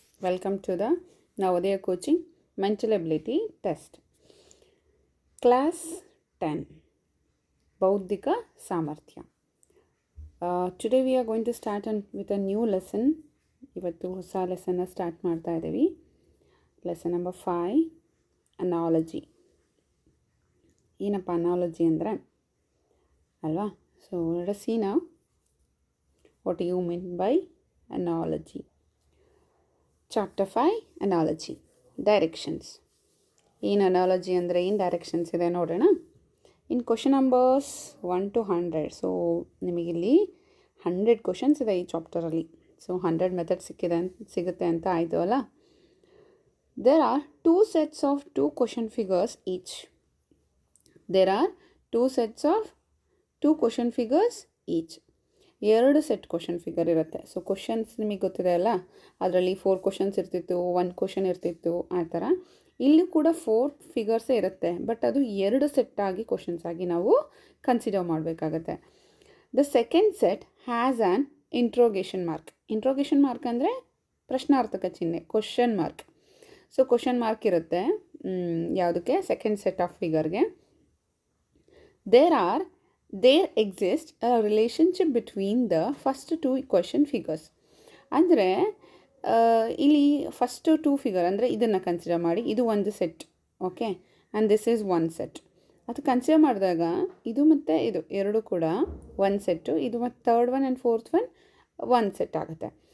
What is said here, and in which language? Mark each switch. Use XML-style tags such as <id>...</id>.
<en>Welcome to the Navodaya Coaching Mental Ability Test. Class 10 Bauddhika Samarthya. Today we are going to start with a new lesson.</en> <kn>ಇವತ್ತು ಹೊಸ ಲೆಸನ್ನ start ಮಾಡ್ತಾ ಇದ್ದೀವಿ. Lesson number 5 analogy. ಏನಪ್ಪ analogy ಅಂದರೆ ಅಲ್ವಾ?</kn> <en>So let us see now what you mean by analogy. Chapter 5 Analogy Directions. In analogy</en> <kn>ಅಂದರೆ ಏನು directions ಇದೆ ನೋಡೋಣ.</kn> <en>In question numbers 1 to 100.</en> <kn>So ನಿಮಗಿಲ್ಲಿ 100 questions ಇದೆ ಈ ಚಾಪ್ಟರಲ್ಲಿ. ಸೊ 100 ಮೆಥಡ್ ಸಿಗುತ್ತೆ ಅಂತ ಆಯಿತು ಅಲ್ಲ.</kn> <en>There are 2 sets of 2 question figures each. There are 2 sets of 2 question figures each.</en> <kn>2 set question figure ಇರುತ್ತೆ. ಸೊ ಕ್ವಶನ್ಸ್ ನಿಮಗೆ ಗೊತ್ತಿದೆ ಅಲ್ಲ, ಅದರಲ್ಲಿ 4 ಕ್ವಶನ್ಸ್ ಇರ್ತಿತ್ತು, 1 ಕ್ವಶನ್ ಇರ್ತಿತ್ತು, ಆ ಥರ ಇಲ್ಲಿ ಕೂಡ 4 ಫಿಗರ್ಸೇ ಇರುತ್ತೆ. ಬಟ್ ಅದು 2 ಸೆಟ್ ಆಗಿ ಕ್ವಶನ್ಸ್ ಆಗಿ ನಾವು ಕನ್ಸಿಡರ್ ಮಾಡಬೇಕಾಗತ್ತೆ.</kn> <en>The second set has an interrogation mark. Interrogation mark</en> <kn>ಅಂದರೆ ಪ್ರಶ್ನಾರ್ಥಕ ಚಿಹ್ನೆ,</kn> <en>Question mark.</en> <kn>So question mark ಇರುತ್ತೆ ಯಾವುದಕ್ಕೆ? Second set of ಫಿಗರ್ಗೆ.</kn> <en>There exists a relationship between the first 2 question figures.</en> <kn>ಅಂದರೆ ಇಲ್ಲಿ ಫಸ್ಟ್ 2 ಫಿಗರ್ ಅಂದರೆ ಇದನ್ನು ಕನ್ಸಿಡರ್ ಮಾಡಿ, ಇದು ಒಂದು set, okay,</kn> <en>And this is 1 set.</en> <kn>ಅದು ಕನ್ಸಿಡರ್ ಮಾಡಿದಾಗ ಇದು ಮತ್ತು ಇದು ಎರಡು ಕೂಡ 1 ಸೆಟ್ಟು, ಇದು ಮತ್ತು third one and fourth one 1 set ಆಗುತ್ತೆ.</kn>